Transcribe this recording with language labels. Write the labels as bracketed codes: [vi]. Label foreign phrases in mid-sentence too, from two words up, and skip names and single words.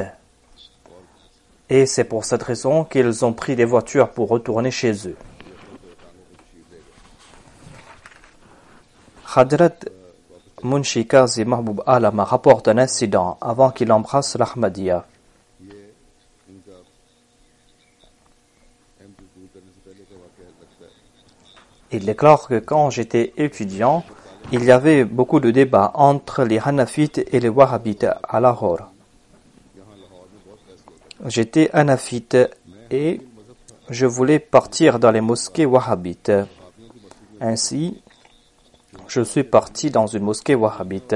[fr] Et c'est pour cette raison qu'ils ont pris des voitures pour retourner chez eux. Hadrat Munshi Qazi Mahbub Alama rapporte un incident avant qu'il embrasse l'Ahmadiyya. [hi] ये इनका एमपी पूरी करने से पहले का वाकया लगता है। [fr] Il déclare que quand j'étais étudiant, il y avait beaucoup de débats entre les Hanafites et les Wahhabites à Lahore. J'étais Hanafite et je voulais partir dans les mosquées wahhabites. Ainsi, je suis parti dans une mosquée wahhabite.